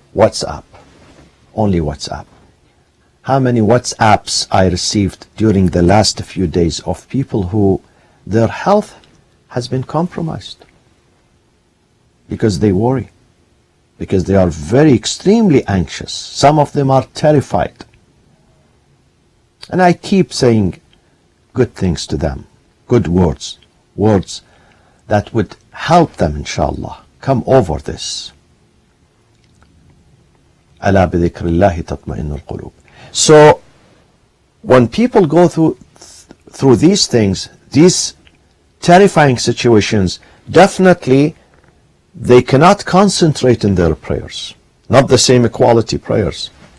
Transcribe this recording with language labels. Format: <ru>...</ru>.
<en>WhatsApp, only WhatsApp. How many WhatsApps I received during the last few days of people who their health has been compromised because they worry, because they are very extremely anxious. Some of them are terrified. And I keep saying good things to them, good words that would help them, inshallah, come over this.</en> <ar>ألا بذكر الله تطمئن القلوب.</ar> <en>So when people go through these things, these terrifying situations, definitely they cannot concentrate in their prayers, not the same quality prayers.</en>